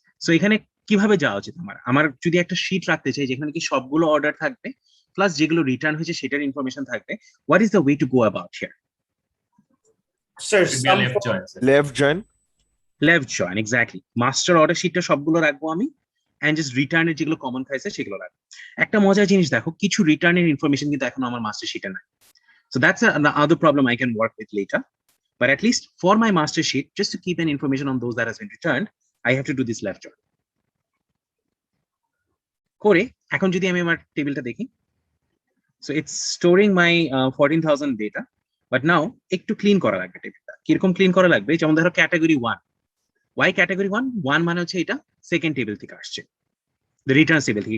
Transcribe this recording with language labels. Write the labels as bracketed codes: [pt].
[bn] So এখানে কিভাবে যাওয়া উচিত আমার যদি একটা শীট রাখতে চাই যেখানে কি সবগুলো অর্ডার থাকবে প্লাস যেগুলো রিটার্ন হয়েছে সেটার ইনফরমেশন থাকবে, [en] What is the way to go about here? [bn] Sir [en] Should be a left join, sir. Left join. [bn] Left join, exactly. Master order শিটটা সবগুলো রাখবো আমি, এন্ড জাস্ট রিটার্নের যেগুলো কমন খাইছে সেগুলো রাখবো. একটা মজার জিনিস দেখো, কিছু রিটার্নের ইনফরমেশন কিন্তু এখনো আমার মাস্টার শিটে নাই. [en] So that's the other problem I can work with later. But at least for my master sheet, just to keep an information on those that has been returned, I have to do this left join. [bn] করে এখন যদি আমি আমার টেবিলটা দেখি, [en] so it's storing my 14,000 data, but now [bn] একটু clean করা লাগবে টেবিলটা. কিরকম ক্লিন করা লাগবে? যেমন ধরো ক্যাটাগরি 1. [en] Why category 1? [bn] 1 মানে হচ্ছে এটা সেকেন্ড টেবিল থেকে আসছে, [en] the returns [bn] টেবিল থেকে.